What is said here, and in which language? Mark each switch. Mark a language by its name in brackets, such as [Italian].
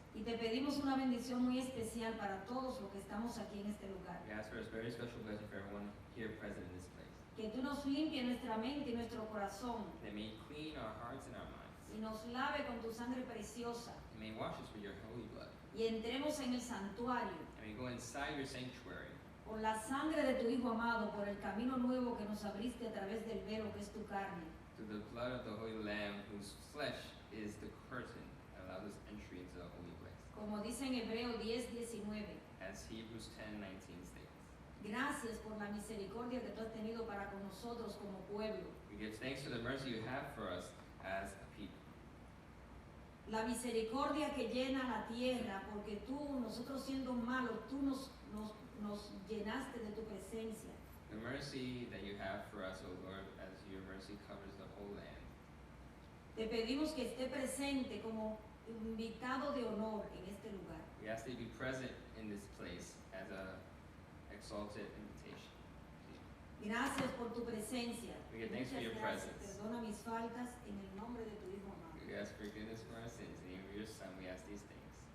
[Spanish] Y te pedimos una bendición muy especial para todos los que estamos aquí en este lugar. [English] We ask for a very special blessing for everyone here present in this place. [Spanish] Que tú nos limpies nuestra mente y nuestro corazón [English] That may you clean our hearts and our minds. [Spanish] y nos lave con tu sangre preciosa [English] And may you wash us with your holy blood. [Spanish] y entremos en el santuario [English] And may you go inside your sanctuary [Spanish] por la sangre de tu Hijo amado, por el camino nuevo que nos abriste a través del velo que es tu carne. [English] through the blood of the Holy Lamb, whose flesh is the curtain that allows us entry into the holy place. [Spanish] Como dice en Hebreo 10:19. [English] As Hebrews 10:19 states. [Spanish] Gracias por la misericordia que tú has tenido para con nosotros como pueblo. [English] We give thanks for the mercy you have for us as a people. [Spanish] La misericordia que llena la tierra, porque tú, nosotros siendo malos, tú nos llenaste de tu presencia. [English] The mercy that you have for us, O Lord, as your mercy covers the whole land. [Spanish] Te pedimos que esté presente como invitado de honor en este lugar. [English] We ask that you be present in this place as a exalted invitation. [Spanish] Gracias por tu presencia. [English] We give thanks for [Spanish] Muchas [English] your [Spanish] gracias. [English] presence. [Spanish] Perdona mis faltas en el nombre de tu Hijo amado. [English] We ask forgiveness for our sins. In the name of your Son, we ask these things.